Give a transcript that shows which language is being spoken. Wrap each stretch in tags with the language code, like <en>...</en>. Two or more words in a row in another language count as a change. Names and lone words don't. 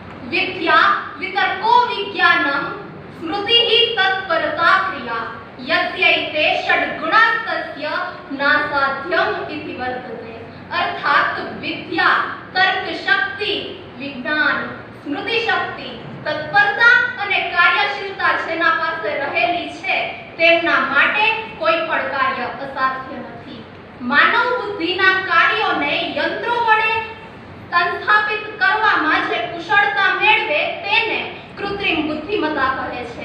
<sa>विद्या वितर्को विज्ञानम स्मृतिः तत्परता क्रिया यस्यैते षड्गुणास्तस्य नासाध्यम इति वर्तते।</sa> <gu>અર્થાત વિદ્યા, તર્ક શક્તિ, વિજ્ઞાન, સ્મૃતિ શક્તિ, તત્પરતા અને કાર્યશીલતા જેના પાસે રહેલી છે તેમના માટે કોઈ પણ કાર્ય અસાધ્ય નથી। માનવ બુદ્ધિના કાર્યોને યંત્રો વડે સંસ્થાપિત કરવામાં જે કુશળતા મેળવે તેને કૃત્રિમ બુદ્ધિમત્તા કહે છે।</gu>